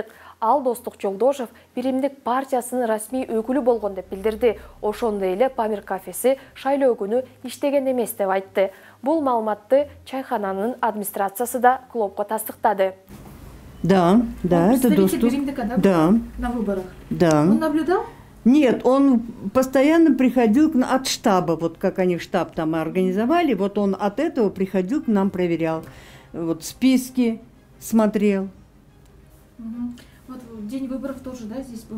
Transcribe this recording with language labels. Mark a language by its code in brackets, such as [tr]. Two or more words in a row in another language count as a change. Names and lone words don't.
[ky] Ал Достук Жолдошов биримдик партиясынын расмий өкүлү болгон деп билдирди. Ошондой эле Памир кафеси шайлоо күнү иштеген эмес деп айтты. Бул маалыматты чайхананын администрациясы да клубко тастыктады. [ru] Да, это Достук. Да. На выборах. Да. Он наблюдал? Нет, он постоянно приходил от штаба, вот как они штаб там организовали, вот он от этого приходил к нам, проверял, вот списки смотрел. Вот в день выборов тоже, да, здесь был?